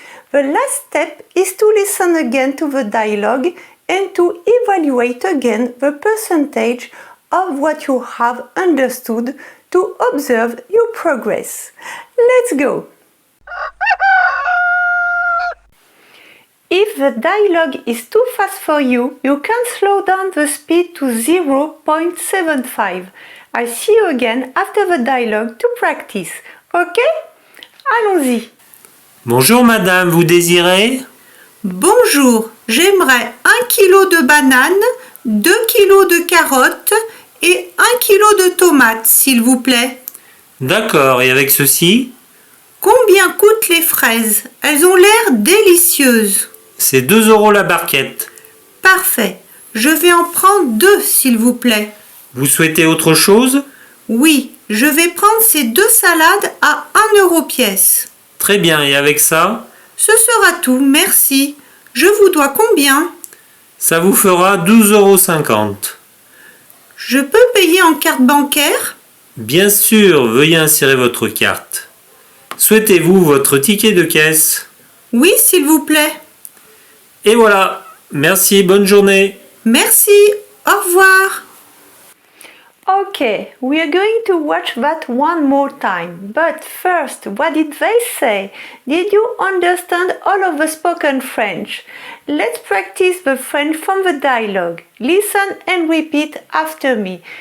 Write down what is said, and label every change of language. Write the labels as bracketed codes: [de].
[en] The last step is to listen again to the dialogue and to evaluate again the percentage of what you have understood to observe your progress. Let's go! If the dialogue is too fast for you, you can slow down the speed to 0.75. I'll see you again after the dialogue to practice. [fr] Ok? Allons-y. Bonjour madame, vous désirez? Bonjour, j'aimerais 1 kg de bananes, 2 kg de carottes et 1 kg de tomates, s'il vous plaît. D'accord, et avec ceci? Combien coûtent les fraises? Elles ont l'air délicieuses. C'est 2 € la barquette. Parfait. Je vais en prendre 2, s'il vous plaît. Vous souhaitez autre chose? Oui, je vais prendre ces 2 salades à 1 € pièce. Très bien, et avec ça? Ce sera tout, merci. Je vous dois combien? Ça vous fera 12,50 €. Je peux payer en carte bancaire? Bien sûr, veuillez insérer votre carte. Souhaitez-vous votre ticket de caisse? Oui, s'il vous plaît. Et voilà, merci, bonne journée. Merci, au revoir. [en] Okay, we are going to watch that one more time. But first, what did they say? Did you understand all of the spoken French? Let's practice the French from the dialogue. Listen and repeat after me.